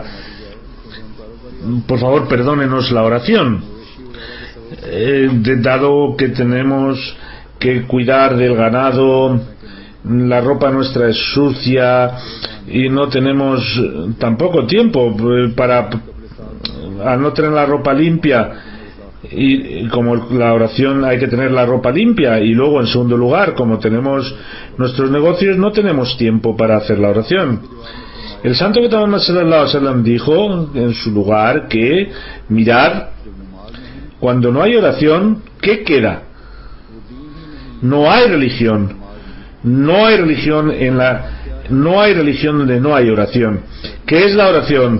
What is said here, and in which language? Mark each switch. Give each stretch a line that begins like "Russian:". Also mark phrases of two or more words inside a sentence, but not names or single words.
Spanish: Por favor, perdónenos la oración, dado que tenemos que cuidar del ganado, la ropa nuestra es sucia y no tenemos tampoco tiempo al no tener la ropa limpia. Y como la oración hay que tener la ropa limpia, y luego en segundo lugar, como tenemos nuestros negocios, no tenemos tiempo para hacer la oración. El santo profeta Muhammad
Arabic: صلى الله عليه وسلم
Spanish: dijo en su lugar que, mirad, cuando no hay oración, ¿qué queda? No hay religión. No hay religión donde no hay oración. ¿Qué es la oración?